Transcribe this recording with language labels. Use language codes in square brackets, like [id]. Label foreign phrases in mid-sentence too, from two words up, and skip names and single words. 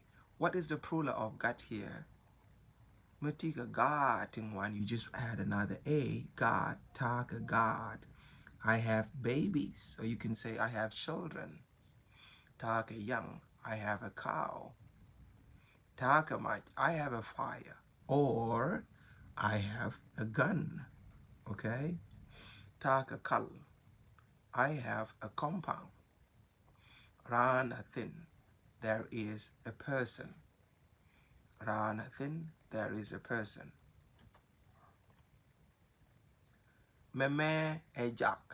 [en] What is the plural of gut here? [nus] Mutika God [en] in one, you just add another A. [nus] God, taka God. [en] I have babies. So you can say I have children. [nus] Taka young. [en] I have a cow. [nus] Taka might. [en] I have a fire. Or I have a gun. Okay? [nus] Taka kal. [en] I have a compound. [nus] Ran a thin. [en] There is a person. [nus] Ran a thin. [en] There is a person. [nus] Meme a Jack.